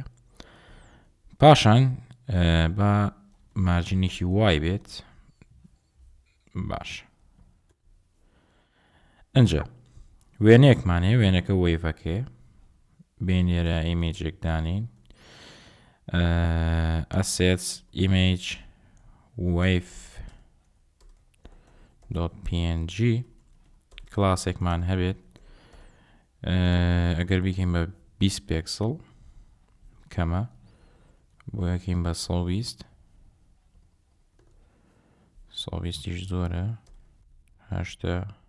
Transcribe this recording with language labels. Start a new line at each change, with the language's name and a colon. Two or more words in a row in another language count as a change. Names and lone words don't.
Central Kurdish: پاشان بە مارجینێکی وای بێت. باش. ئەنجە وێنەیەکمانەیە، وێنەکە وەیڤەکەیە. بینێرە ئیمێجێک دانین.
English: assets image wave.png
Central Kurdish: کلاسێکمان هەبێت. ئەگەر بیکەین بە 20 پێکسڵ کەمە، بۆ یەکەین بە 120. 120 زۆرە. 80.